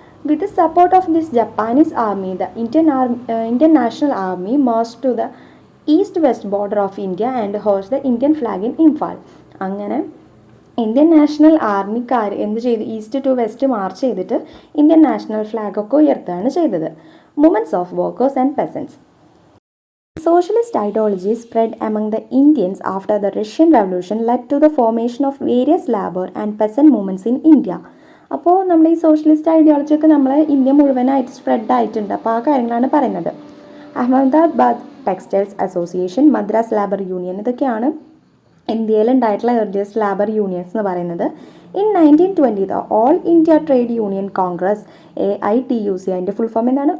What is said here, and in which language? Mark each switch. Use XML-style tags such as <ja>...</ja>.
<en>With the support of this Japanese army the Indian national army march to the east west border of India and hoist the Indian flag in Imphal.</en> <ml>അങ്ങനെ Indian national ആർമിക്കാർ എന്ത് ചെയ്തു? East to west March ചെയ്തിട്ട് Indian national ഫ്ലാഗൊക്കെ ഉയർത്തുകയാണ് ചെയ്തത്.</ml> <en>Movements of workers and peasants. Socialist ideology spread among the Indians after the Russian Revolution led to the formation of various labor and peasant movements in India.</en> <ml>അപ്പോൾ നമ്മൾ ഈ socialist ideology ഒക്കെ നമ്മളെ India മുഴുവനായിട്ട് spread ആയിട്ടുണ്ട്. അപ്പോൾ ആ കാര്യങ്ങളാണ് പറയുന്നത്. Ahmedabad textiles association, Madras labour union, ഇതൊക്കെയാണ് ഇന്ത്യയിൽ ഉണ്ടായിട്ടുള്ള ഏർലിയസ്റ്റ് ലേബർ യൂണിയൻസ് എന്ന് പറയുന്നത്.</ml> <en>in 1920 the all India trade union congress AITUC,</en> <ml>അതിൻ്റെ ഫുൾ ഫോം എന്താണ്?</ml>